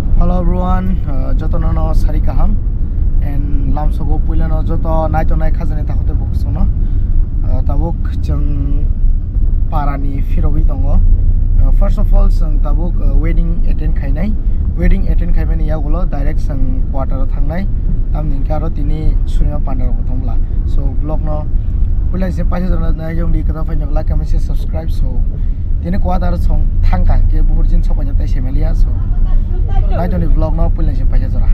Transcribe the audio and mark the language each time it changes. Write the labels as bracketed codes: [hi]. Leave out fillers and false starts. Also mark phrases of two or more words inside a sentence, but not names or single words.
[en] Hello everyone, [trp] jotono no sari kaham and lamsogo puilano joto naito nai khajani takote boksono tabuk jeng parani firobi tongo. [en] First of all [trp] sang tabuk [en] wedding attend [trp] khainai khaimani yagulo direct sang quarter thangnai tamni karo tini sunima pandar botongla. So vlog no puilai se paise jona na yongdi kata fainok [en] like comment share subscribe [trp] so tini quarter song thangkang ke buhurjin sokanya tai semelia so naito ni vlog no puilai se paise jora.